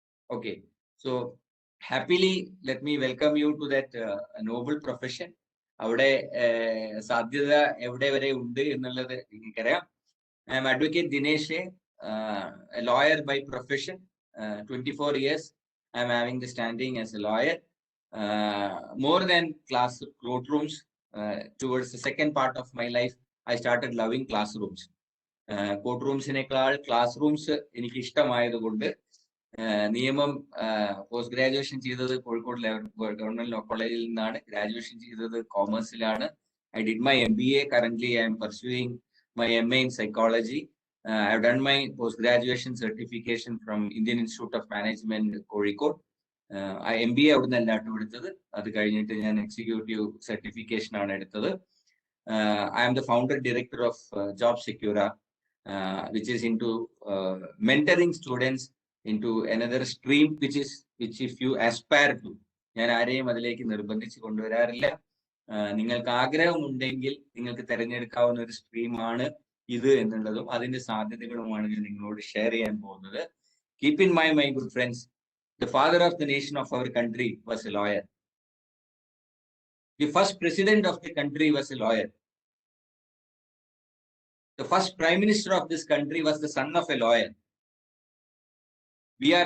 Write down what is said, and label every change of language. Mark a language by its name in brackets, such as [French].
[English] Okay, so happily let me welcome you to that noble profession. [Malayalam] അവിടെ സാധ്യത എവിടെ വരെ ഉണ്ട് എന്നുള്ളത് എനിക്കറിയാം. [English] I am Advocate Dinesh, a lawyer by profession, 24 years. I am having the standing as a lawyer. More than courtrooms, towards the second part of my life, I started loving classrooms. [Malayalam] Courtrooms-നേക്കാൾ classrooms എനിക്ക് ഇഷ്ടമായതുകൊണ്ട് നിയമം post graduation ചെയ്തത് Kozhikode government law കോളേജിൽ നിന്നാണ്. Graduation ചെയ്തത് കോമേഴ്സിലാണ്. [English] I did my MBA. Currently, I am pursuing my MA in psychology. I have done my post-graduation certification from Indian Institute of Management, Kozhikode. [Malayalam] MBA അവിടുന്ന് എല്ലാട്ടും എടുത്തത്. അത് കഴിഞ്ഞിട്ട് ഞാൻ എക്സിക്യൂട്ടീവ് സർട്ടിഫിക്കേഷൻ ആണ് എടുത്തത്. [English] I am the founder director of Job Secura, which is into mentoring students into another stream, which if you aspire to, [Malayalam] ഞാൻ ആരെയും അതിലേക്ക് നിർബന്ധിച്ച് കൊണ്ടുവരാറില്ല. നിങ്ങൾക്ക് ആഗ്രഹമുണ്ടെങ്കിൽ നിങ്ങൾക്ക് തിരഞ്ഞെടുക്കാവുന്ന ഒരു സ്ട്രീമാണ് ഇത് എന്നുള്ളതും അതിന്റെ സാധ്യതകളുമാണ് ഞാൻ നിങ്ങളോട് ഷെയർ ചെയ്യാൻ പോകുന്നത്. [English] Keep in mind, my good friends, the father of the nation of our country was a lawyer. The first president of the country was a lawyer. The first prime minister of this country was the son of a lawyer. B.R.